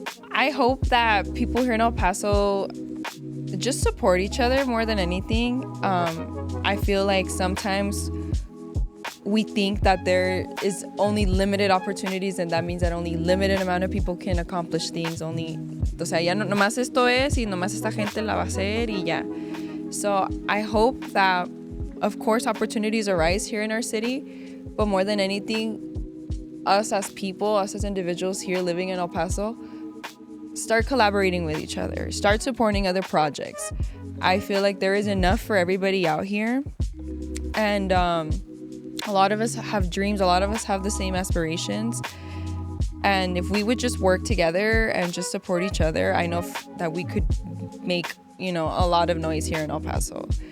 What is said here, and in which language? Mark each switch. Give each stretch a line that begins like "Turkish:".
English: I hope that people here in El Paso just support each other more than anything. I feel like sometimes we think that there is only limited opportunities, and that means that only limited amount of people can accomplish things.
Spanish: O sea, ya nomás esto es y nomás esta gente la va a hacer y ya.
English: So I hope that, of course, opportunities arise here in our city, but more than anything, us as people, us as individuals here living in El Paso, start collaborating with each other, start supporting other projects. I feel like there is enough for everybody out here, and a lot of us have dreams, a lot of us have the same aspirations, and if we would just work together and just support each other, I know that we could make, a lot of noise here in El Paso.